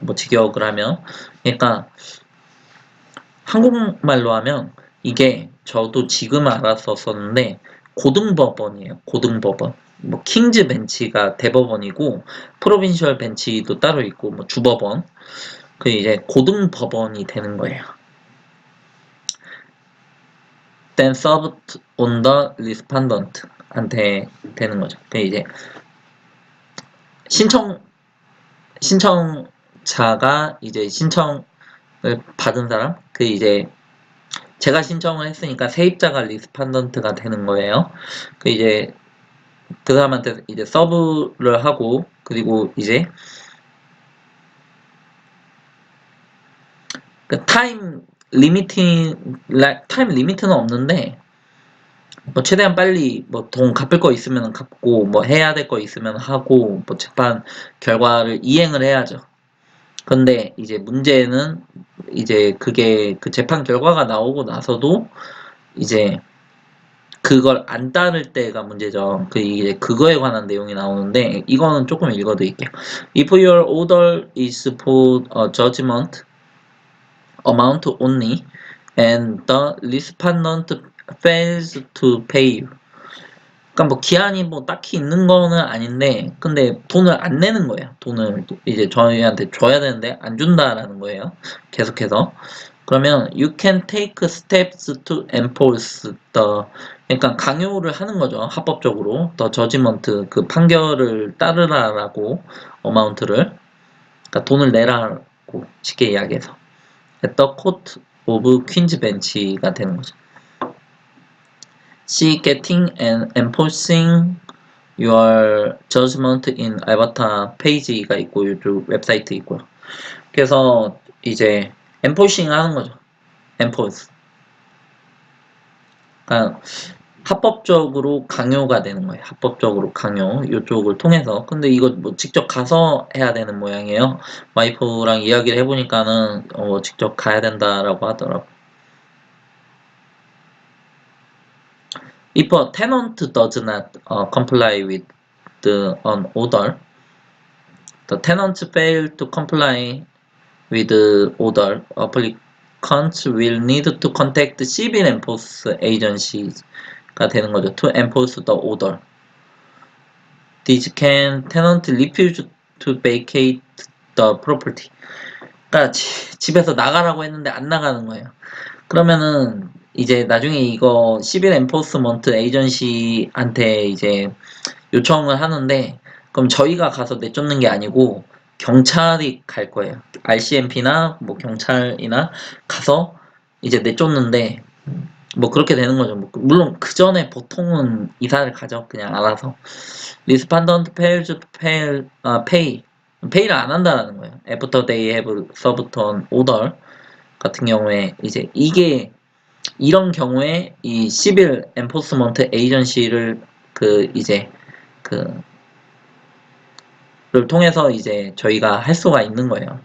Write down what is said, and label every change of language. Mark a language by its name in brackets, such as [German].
[Korean] 뭐 직역을 하면 그러니까 한국말로 하면 이게 저도 지금 알았었었는데 고등법원이에요. 고등법원. 뭐 킹즈 벤치가 대법원이고 프로빈셜 벤치도 따로 있고 뭐 주법원. 그 이제 고등법원이 되는 거예요. [English] then served on the respondent [Korean] 한테 되는 거죠. 그 이제 신청자가 이제 신청을 받은 사람, 그 이제 제가 신청을 했으니까 세입자가 리스판던트가 되는 거예요. 그 이제 그 사람한테 이제 서브를 하고, 그리고 이제 그 타임 리미트는 없는데, 뭐 최대한 빨리 뭐 돈 갚을 거 있으면 갚고, 뭐 해야 될 거 있으면 하고, 뭐 재판 결과를 이행을 해야죠. 근데 이제 문제는 이제 그게 그 재판 결과가 나오고 나서도 이제 그걸 안 따를 때가 문제죠. 그 이제 그거에 관한 내용이 나오는데, 이거는 조금 읽어드릴게요. [English] If your order is for a judgment amount only and the respondent fails to pay you. [Korean] 그러니까 뭐 기한이 뭐 딱히 있는 거는 아닌데, 근데 돈을 안 내는 거예요. 돈을 이제 저희한테 줘야 되는데 안 준다라는 거예요. 계속해서. [English] 그러면 you can take steps to enforce the, [Korean] 그러니까 강요를 하는 거죠. 합법적으로 the judgment, 그 판결을 따르라라고, 어마운트를, 그러니까 돈을 내라고 쉽게 이야기해서 [English] at the court of Queen's Bench [Korean] 가 되는 거죠. [English] See getting and enforcing your judgment in Alberta [Korean] 페이지가 있고, 이쪽 웹사이트 있고요. 그래서 이제 enforcing 하는 거죠. [English] enforce. [Korean] 그러니까 합법적으로 강요가 되는 거예요. 합법적으로 강요, 이쪽을 통해서. 근데 이거 뭐 직접 가서 해야 되는 모양이에요. 와이프랑 이야기를 해보니까는 직접 가야 된다라고 하더라고. [English] If a tenant does not comply with an order, the tenants fail to comply with the order, applicants will need to contact civil enforcement agencies [Korean] 가 되는 거죠. [English] To enforce the order. These can tenant refuse to vacate the property. [Korean] 그러니까 집에서 나가라고 했는데 안 나가는 거예요. 그러면은 이제 나중에 이거 시빌 엔포스먼트 에이전시한테 이제 요청을 하는데, 그럼 저희가 가서 내쫓는 게 아니고 경찰이 갈 거예요. RCMP나 뭐 경찰이나 가서 이제 내쫓는데, 뭐 그렇게 되는 거죠. 뭐 물론 그 전에 보통은 이사를 가죠. 그냥 알아서. [English] Respondent fails to pay. [Korean] 페이를 안 한다라는 거예요. [English] After they have served an order [Korean] 같은 경우에 이제 이게 이런 경우에 이 시빌 엔포스먼트 에이전시를 그 이제 그를 통해서 이제 저희가 할 수가 있는 거예요.